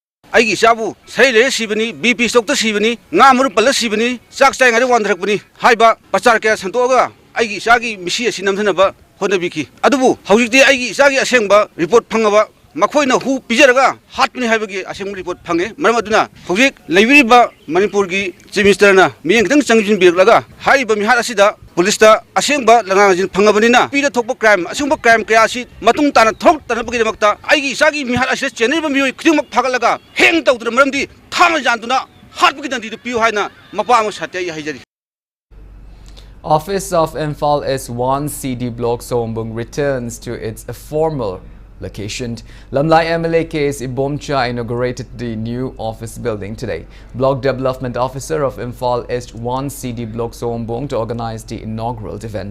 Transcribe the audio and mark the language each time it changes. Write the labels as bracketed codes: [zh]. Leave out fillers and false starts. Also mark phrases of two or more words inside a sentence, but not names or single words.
[mni] aigi sabu sai le sibani BP stock ta sibani nga mur pal sibani chak chai ngari wan thrakbani haiba pachar ke santoga aigi sagi misi asinam thanaba honabiki adubu hawjikti aigi sagi asengba report phangaba makhoina hu pijaraga hatpani haibagi aseng report phange maramaduna hawjik leibiriba manipur gi [en] chief minister [mni] na miyeng tang changjin birlaga haiba mihar asida police ta asengba langajin phangabanina pida thokba crime asengba crime kaya si matung tana thok tanabagi makta aigi sagi mihar asida cheneba mioi khrimak phagalaga heng tawdra maramdi thang jantuna hatbagi dandi piu haina mapa am satyai haijari. [en] Office of Imphal S1 CD Block Sombung returns to its former location. Lamlai MLA K.S. Ibomcha inaugurated the new office building today. Block Development Officer of Imphal S1 CD Block Sombung to organize the inaugural event.